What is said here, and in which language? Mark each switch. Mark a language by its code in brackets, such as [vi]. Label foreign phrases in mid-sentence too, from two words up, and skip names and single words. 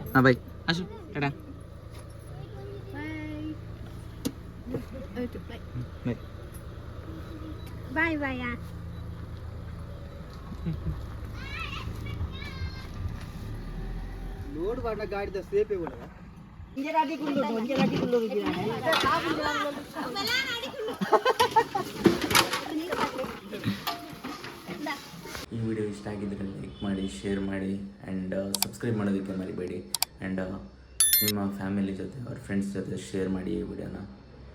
[en] haan bye Ashu tata. bye bye. ಲೋಡ್ ಬಾಡ ಗಾಡಿದ ಸೇಪೆ ಬೋಲ [kn] ಈ ವಿಡಿಯೋ ಇಷ್ಟ ಆಗಿದ್ದರೆ ಲೈಕ್ ಮಾಡಿ, ಶೇರ್ ಮಾಡಿ ಆ್ಯಂಡ್ ಸಬ್ಸ್ಕ್ರೈಬ್ ಮಾಡೋದಕ್ಕೆ ಮರಿಬೇಡಿ. ಆ್ಯಂಡ್ ನಿಮ್ಮ ಫ್ಯಾಮಿಲಿ ಜೊತೆ ಅವ್ರ ಫ್ರೆಂಡ್ಸ್ ಜೊತೆ ಶೇರ್ ಮಾಡಿ ಈ ವಿಡಿಯೋನ.